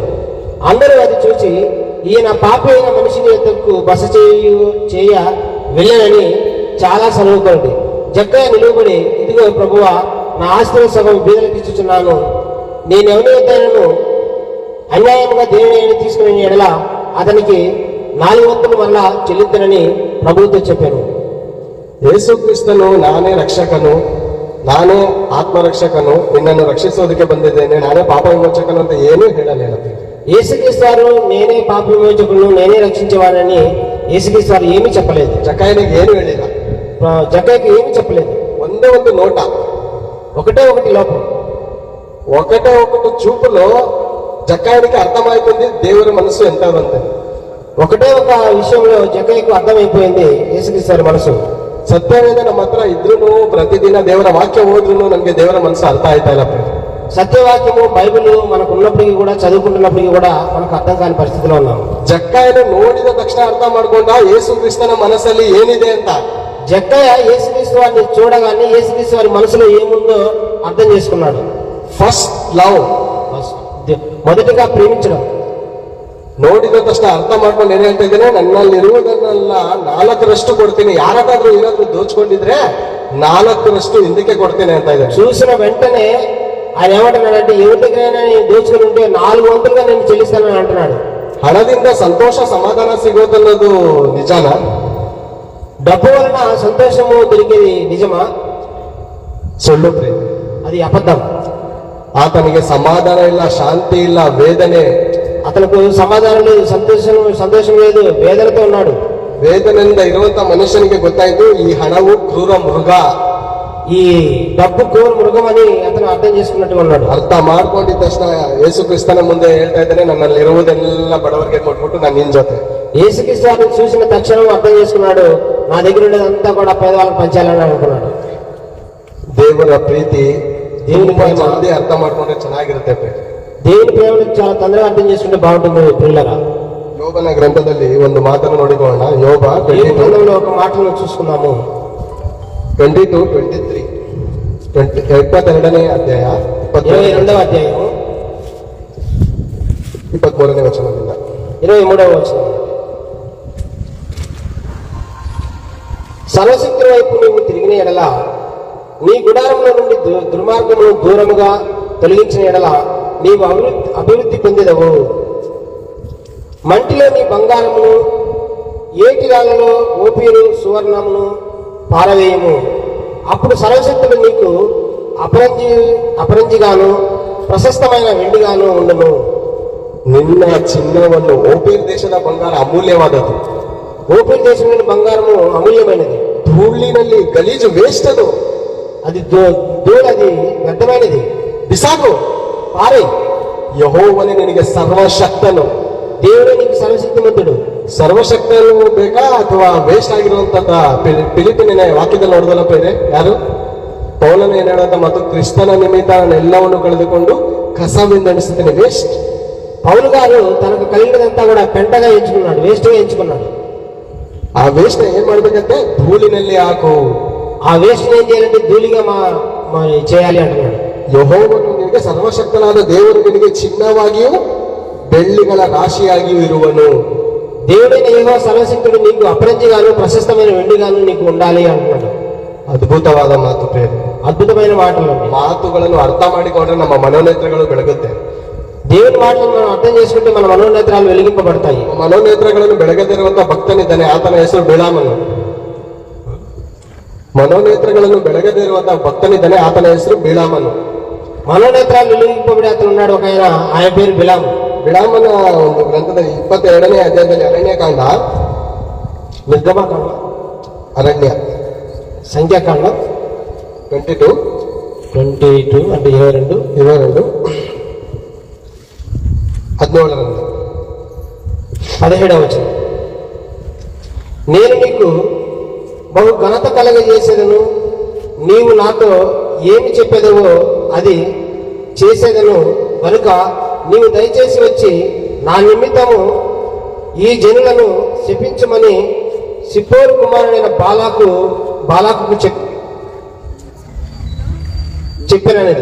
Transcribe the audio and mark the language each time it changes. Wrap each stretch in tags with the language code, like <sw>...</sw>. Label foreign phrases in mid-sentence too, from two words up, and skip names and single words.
<te>అందరూ అది చూసి, ఈయన పాపి అయిన మనిషిని యొద్దకు బస చేయ వెళ్ళనని చాలా సనుగుకొండి. జక్కయ్య నిలువబడి, ఇదిగో ప్రభువా, నా ఆస్తిలో సగం బీదలకు ఇచ్చుచున్నాను. నేనెవరి యొద్దైనను అన్యాయంగా దేవుని తీసుకుని ఎడల అతనికి 4 వంతులు మరలా చెల్లించనని ప్రభువుతో చెప్పాను.</te> <kn>ಯೇಸುಕ್ರಿಸ್ತನು ನಾನೇ ರಕ್ಷಕನು, ನಾನೇ ಆತ್ಮರಕ್ಷಕನು, ನಿನ್ನನ್ನು ರಕ್ಷಿಸೋದಕ್ಕೆ ಬಂದಿದ್ದೇನೆ, ನಾನೇ ಪಾಪ ವಿಮೋಚಕನು ಅಂತ ಏನೂ ಹೇಳಲಿಲ್ಲ.</kn> <te>యేసుక్రీస్తు వారు నేనే పాప విమోచకులను, నేనే రక్షించేవాడని యేసుక్రీస్తు వారు ఏమీ చెప్పలేదు.</te> <kn>ಜಕಾಯನಿಗೆ ಏನು ಹೇಳಿಲ್ಲ.</kn> <te>జక్కయ్యకి ఏమీ చెప్పలేదు.</te> <kn>ಒಂದೇ ಒಂದು ನೋಟ,</kn> <te>ఒకటే ఒకటి లోపం, ఒకటే ఒకటి చూపులో జకాయనికి అర్థమైపోయింది దేవుని మనసు ఎంతదంతే. ఒకటే ఒక విషయంలో జక్కయ్యకు అర్థమైపోయింది యేసుక్రీస్తు వారి మనసు.</te> <kn>ಸತ್ಯವೇದ ನಮ್ಮ ಹತ್ರ ಇದ್ರೂ ಪ್ರತಿದಿನ ದೇವರ ವಾಕ್ಯ ಓದ್ರೂ ನಮ್ಗೆ ದೇವರ ಮನಸ್ಸು ಅರ್ಥ ಆಯ್ತಾ ಇಲ್ಲ.</kn> <te>సత్యవాక్యము బైబిల్ మనకు ఉన్నప్పటికీ కూడా, చదువుకుంటున్నప్పటికీ కూడా మనకు అర్థం కాని పరిస్థితిలో ఉన్నాము.</te> <kn>ಜಕ್ಕಾಯನ ನೋಡಿದ ತಕ್ಷಣ ಅರ್ಥ ಮಾಡ್ಕೊಂಡ ಯೇಸು ಕ್ರಿಸ್ತನ ಮನಸ್ಸಲ್ಲಿ ಏನಿದೆ ಅಂತ.</kn> <te>జక్కయ్య యేసుక్రీస్తు వారిని చూడగానే యేసుక్రీస్తు వారి మనసులో ఏముందో అర్థం చేసుకున్నాడు.</te> <en>first love,</en> <te>మొదటిగా ప్రేమించడం.</te> <kn>ನೋಡಿದ ತಕ್ಷಣ ಅರ್ಥ ಮಾಡ್ಕೊಂಡು ಏನ್ ಹೇಳ್ತಾ ಇದ್ದೇನೆ, ನನ್ನಲ್ಲಿರುವುದನ್ನೆಲ್ಲ 4ರಷ್ಟು ಕೊಡ್ತೀನಿ, ಯಾರಾದ್ರೂ ಏನಾದ್ರೂ ದೋಚ್ಕೊಂಡಿದ್ರೆ 4ರಷ್ಟು ಹಿಂದಕ್ಕೆ ಕೊಡ್ತೀನಿ ಅಂತ ಇದೆ.</kn> <te>చూసిన వెంటనే ఆయన ఏమంటున్నాడంటే, ఎవరి దగ్గరైనా నేను దోచుకుని ఉంటే 4 వంతులుగా నేను చెల్లిస్తానని అంటున్నాడు.</te> <kn>ಹಣದಿಂದ ಸಂತೋಷ ಸಮಾಧಾನ ಸಿಗೋದನ್ನೋದು ನಿಜಾನ?</kn> <te>డబ్బు వలన సంతోషము దొరికేది నిజమా?</te> <kn>ಸುಳ್ಳು ಪ್ರೇಮ,</kn> <te>అది అబద్ధం.</te> <kn>ಆತನಿಗೆ ಸಮಾಧಾನ ಇಲ್ಲ, ಶಾಂತಿ ಇಲ್ಲ, ವೇದನೆ.</kn> <te>అతనికి సమాధానం లేదు, సంతోషం లేదు, వేదనతో ఉన్నాడు.</te> <kn>ವೇದನೆಯಿಂದ ಇರುವಂತ ಮನುಷ್ಯನಿಗೆ ಗೊತ್ತಾಯ್ತು ಈ ಹಣವು ಕ್ರೂರ ಮೃಗ,</kn> <te>ఈ డబ్బు క్రూర మృగం అని అతను అర్థం చేసుకున్నట్టుగా ఉన్నాడు.</te> <kn>ಅರ್ಥ ಮಾಡ್ಕೊಂಡಿದ್ದ ತಕ್ಷಣ ಯೇಸು ಕ್ರಿಸ್ತನ ಮುಂದೆ ಹೇಳ್ತಾ ಇದ್ದಾನೆ, ನನ್ನಲ್ಲಿ ಇರುವುದೆಲ್ಲ ಬಡವರಿಗೆ ಕೊಟ್ಬಿಟ್ಟು ನಾನು ನಿನ್ ಜೊತೆ.</kn> <te>యేసుక్రీస్తు వారిని చూసిన తక్షణం అర్థం చేసుకున్నాడు, నా దగ్గర ఉండేదంతా కూడా పేదవాళ్ళకి పంచాలని అనుకున్నాడు.</te> <kn>ದೇವರ ಪ್ರೀತಿ</kn> <te>దేవుని ప్రేమ,</te> <kn>ಜಲ್ದಿ ಅರ್ಥ ಮಾಡ್ಕೊಂಡ್ರೆ ಚೆನ್ನಾಗಿರುತ್ತೆ.</kn> <te>దేవుని ప్రేమను చాలా తొందరగా అర్థం చేసుకుంటే బాగుంటుంది ప్రియులారా.</te> <kn>ಯೋಬನ ಗ್ರಂಥದಲ್ಲಿ ಒಂದು ಮಾತನ್ನು ನೋಡಿಕೊಳ್ಳೋಣ. ಯೋಬ</kn> <te>యోబు గ్రంథంలో ఒక మాటను చూసుకున్నాము.</te> <kn>22-23 22ನೇ ಅಧ್ಯಾಯ</kn> <te>22వ అధ్యాయం</te> <kn>23ನೇ ವಚನದಿಂದ</kn> <te>23వ వచనం. సర్వశక్తుని వైపు నీవు తిరిగిన ఎడల, నీ గుడారంలో నుండి దుర్మార్గమును దూరముగా తొలగించిన ఎడల నీవు అభివృద్ధి పొందేదవు. మంటిలో నీ బంగారమును, ఏటిరాలలో ఓపీరు సువర్ణమును పారవేయము. అప్పుడు సర్వశక్తులు నీకు అపరంజిగాను ప్రశస్తమైన వెండిగాను ఉండును.</te> <kn>ನಿನ್ನ ಚಿನ್ನವನ್ನು ಓಪೀರ್ ದೇಶದ ಬಂಗಾರ ಅಮೂಲ್ಯವಾದದ್ದು.</kn> <te>ఓపీరు దేశంలోని బంగారము అమూల్యమైనది.</te> <kn>ಧೂಳಿನಲ್ಲಿ ಗಲೀಜು ವೇಸ್ಟ್ ಅದು,</kn> <te>అది ధూళది వ్యర్థమైనది,</te> <kn>ಬಿಸಾಕು.</kn> <te>పారే.</te> <kn>ಯೆಹೋವನೇ ನಿನಗೆ ಸರ್ವಶಕ್ತನು.</kn> <te>దేవుడే నీకు సర్వశక్తిమంతుడు.</te> <kn>ಸರ್ವಶಕ್ತನು ಬೇಕಾ ಅಥವಾ ವೇಸ್ಟ್ ಆಗಿರುವಂತದ್ದ? ಫಿಲಿಪಿನ ವಾಕ್ಯದಲ್ಲಿ ನೋಡಿದಲ್ಲ ಬೇರೆ ಯಾರು? ಪೌಲನ ಏನ್ ಹೇಳುವಂತ ಮತ್ತು ಕ್ರಿಸ್ತನ ನಿಮಿತ್ತ ಎಲ್ಲವನ್ನು ಕಳೆದುಕೊಂಡು ಕಸವೆಂದೆಣಿಸುತ್ತೇನೆ. ವೇಸ್ಟ್.</kn> <te>పౌలు గారు తనకు కలిగినదంతా కూడా పెంటగా ఎంచుకున్నాడు, వేస్ట్ గా ఎంచుకున్నాడు.</te> <kn>ಆ ವೇಸ್ಟ್ ಏನ್ ಮಾಡ್ಬೇಕಂತೆ? ಧೂಳಿನಲ್ಲಿ ಹಾಕು.</kn> <te>ఆ వేస్ట్ ఏం చేయాలంటే ధూళిగా చేయాలి అంటున్నాడు.</te> <kn>ಯೆಹೋವನು ನಿನಗೆ ಸರ್ವಶಕ್ತನಾದ ದೇವರು ನಿನಗೆ ಚಿನ್ನವಾಗಿಯೂ ಬೆಳ್ಳಿಗಳ ರಾಶಿಯಾಗಿಯೂ ಇರುವನು.</kn> <te>దేవుడైన యెహోవా సర్వశక్తుడు నీకు అపరంజిగాను ప్రశస్తమైన వెండిగాను నీకు ఉండాలి అంటున్నాడు.</te> <kn>ಅದ್ಭುತವಾದ ಮಾತು ಪ್ರೇಮ.</kn> <te>అద్భుతమైన మాటలు.</te> <kn>ಮಾತುಗಳನ್ನು ಅರ್ಥ ಮಾಡಿಕೊಂಡ್ರೆ ನಮ್ಮ ಮನೋನೇತ್ರಗಳು ಬೆಳಗುತ್ತೆ.</kn> <te>దేవుని మాటలను మనం అర్థం చేసుకుంటే మన మనోనేత్రాలు వెలిగింపబడతాయి.</te> <kn>ಮನೋನೇತ್ರಗಳನ್ನು ಬೆಳಗದಿರುವಂತಹ ಭಕ್ತನಿದ್ದಾನೆ, ಆತನ ಹೆಸರು ಬಿಳಾಮನು. ಮನೋನೇತ್ರಗಳನ್ನು ಬೆಳಗದಿರುವಂತಹ ಭಕ್ತನಿದ್ದಾನೆ, ಆತನ ಹೆಸರು ಬಿಳಾಮನು.</kn> <te>మనోనేత్రాలు వెలిగింపబడి అతను ఉన్నాడు ఒక ఆయన పేరు బిలాము.</te> <kn>ಬಿಳಾಮನ ಒಂದು ಗ್ರಂಥದಲ್ಲಿ 22ನೇ ಅಧ್ಯಾಯದಲ್ಲಿ ಅರಣ್ಯಕಾಂಡ,</kn> <te>నిర్గమకాండ,</te> <kn>ಅರಣ್ಯ</kn> <te>సంఖ్యాకాండం 22 అంటే 22 17 17వ వచనం. నేను నీకు బహు ఘనత కలగజేసేదను, నీవు నాతో ఏమి చెప్పేదవో అది చేసేదను కనుక నీవు దయచేసి వచ్చి నా నిమిత్తము ఈ జనులను శపించమని సిప్పోరు కుమారుడైన బాలాకు చెప్పినది.</te>